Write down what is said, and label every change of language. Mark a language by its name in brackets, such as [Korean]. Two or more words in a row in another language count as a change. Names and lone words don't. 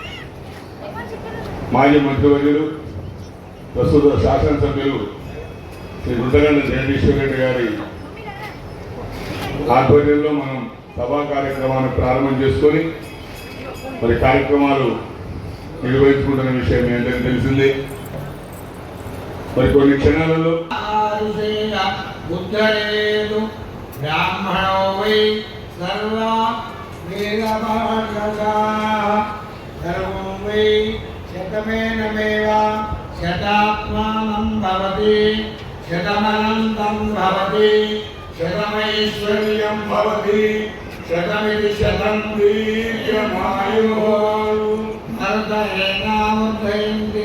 [Telugu] మాజీ మంత్రివర్యులు ప్రస్తుత శాసనసభ్యులు శ్రీ గుంటగండ జగదీశ్వర్ రెడ్డి గారి ఆధ్వర్యంలో మనం సభా కార్యక్రమాన్ని ప్రారంభం చేసుకొని మరి కార్యక్రమాలు నిర్వహించుకుంటున్న విషయం మీ అందరికీ తెలిసిందే. మరి కొన్ని క్షణాలలో [Sanskrit] ब्राह्मणो वै सर्वा वेदपाठका सर्वं वै శతమేనమేవ శతాత్మానం భవతి శతమనంతం భవతి శతమైశ్వర్యం భవతి శతమిది శతం వీర్యమాయుః భరతేనాముద్ధయంతి.